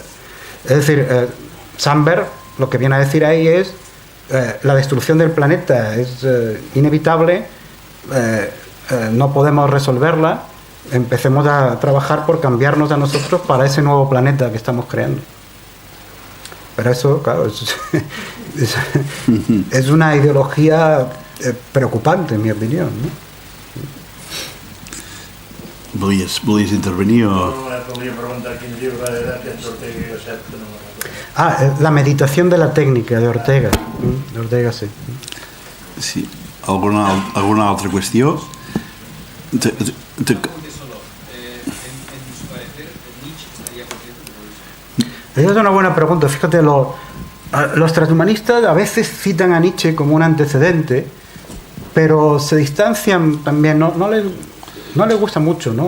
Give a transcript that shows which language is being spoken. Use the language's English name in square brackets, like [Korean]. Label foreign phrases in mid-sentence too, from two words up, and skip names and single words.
[Spanish] Es decir, Sandberg lo que viene a decir ahí es la destrucción del planeta es inevitable, no podemos resolverla, empecemos a trabajar por cambiarnos a nosotros para ese nuevo planeta que estamos creando. Pero eso, claro, es una ideología preocupante, en mi opinión, ¿no? [Catalan] Volies intervenir o...? Volia preguntar quin llibre era aquest d'Ortega i Gasset, que no me'n recordo. [Spanish] La meditación de la técnica, de Ortega. De Ortega, sí. [Catalan] Sí. Alguna altra qüestió? [Spanish] Esa es una buena pregunta. Fíjate, los transhumanistas a veces citan a Nietzsche como un antecedente, pero se distancian también, no les gusta mucho, ¿no?